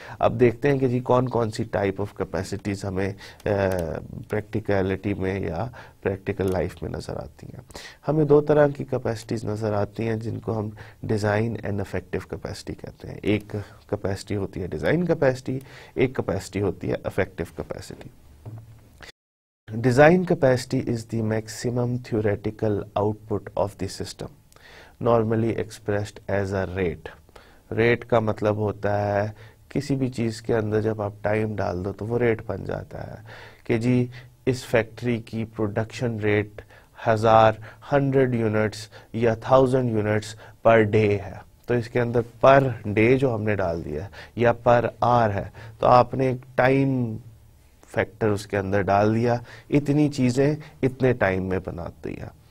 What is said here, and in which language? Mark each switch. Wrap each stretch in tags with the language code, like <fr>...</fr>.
<ur>اب دیکھتے ہیں کہ جی کون سی ٹائپ آف کیپیسٹیز ہمیں پریکٹیکلٹی میں یا پریکٹیکل لائف میں نظر آتی ہیں. ہمیں 2 طرح کی کیپیسٹیز نظر آتی ہیں جن کو ہم ڈیزائن اینڈ افیکٹو کیپیسٹی کہتے ہیں. ایک کیپیسٹی ہوتی ہے ڈیزائن کیپیسٹی, ایک کیپیسٹی ہوتی ہے effective capacity.</ur> <en>design capacity is the maximum theoretical output of the system, normally expressed as a rate.</en> <ur>rate کا مطلب ہوتا ہے کسی بھی چیز کے اندر جب آپ ٹائم ڈال دو تو وہ ریٹ بن جاتا ہے کہ جی اس فیکٹری کی پروڈکشن ریٹ 100 یونٹس یا 1000 یونٹس پر ڈے ہے، تو اس کے اندر پر ڈے جو ہم نے ڈال دیا ہے یا پر آر ہے، تو آپ نے ایک ٹائم فیکٹر اس کے اندر ڈال دیا، اتنی چیزیں اتنے ٹائم میں بنا دیا.</ur>